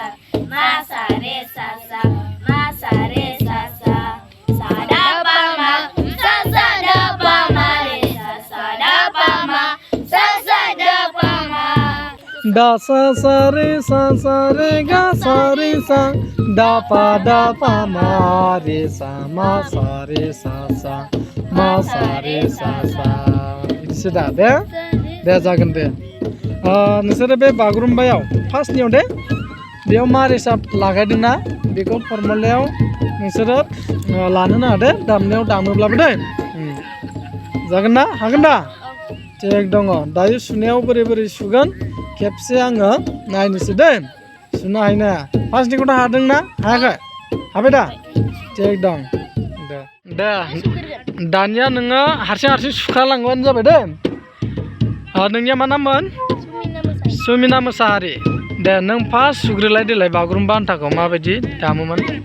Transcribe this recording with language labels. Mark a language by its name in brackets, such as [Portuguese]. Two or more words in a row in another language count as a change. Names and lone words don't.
[Bodo] Ma sa re sa sa sa da pa ma sa da pa ma re sa da pa ma sa da pa ma. Da sa re ga sa re sa da pa ma re sa ma sa re sa ma sa re sa sudah deh जागोन दे नोंसोरो बे बागुरुम्बायाव फार्स्टनियाव दे बेयाव मा रेसाब लागायदोंना बेखौ फर्मुलायाव नोंसोरो लानो नाङा दे दामनायाव दामोब्लाबो दे जागोन ना हागोन दा थिग दङ दायो सुनायाव बोरै सुगोन खेबसे आङो नायनोसै दे सुनो हायो ना फार्स्टनिखौथ' हादोंना हायाखै हाबाय दा थिग दं दे दानिया नोङो हारसिं सुखालांबानो जाबाय दे नोंनिया मा नाममोन सुमिना मोसाहारि दे नों फार्स्ट सुग्रोलाय देलाय बागुरुम्बा आन्थाखौ माबायदि दामोमोन